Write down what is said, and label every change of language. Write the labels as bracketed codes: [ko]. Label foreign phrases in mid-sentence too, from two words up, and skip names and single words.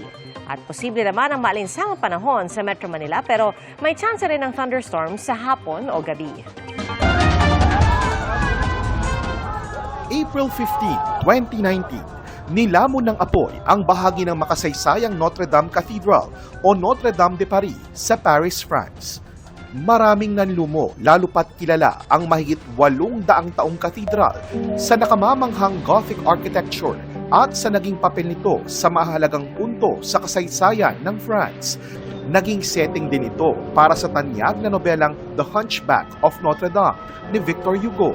[tl] At posible naman ang maalinsangang panahon sa Metro Manila pero may chance rin ng thunderstorms sa hapon o gabi. [en] April 15, 2019. [tl] Nilamon ng apoy ang bahagi ng makasaysayang Notre Dame Cathedral o Notre Dame de Paris sa Paris, France. Maraming nanlumo, lalo pat kilala ang mahigit 800 taong katedral sa nakamamanghang [en] Gothic architecture [tl] at sa naging papel nito sa mahalagang punto sa kasaysayan ng France. Naging setting din ito para sa tanyag na nobelang The Hunchback of Notre Dame ni Victor Hugo.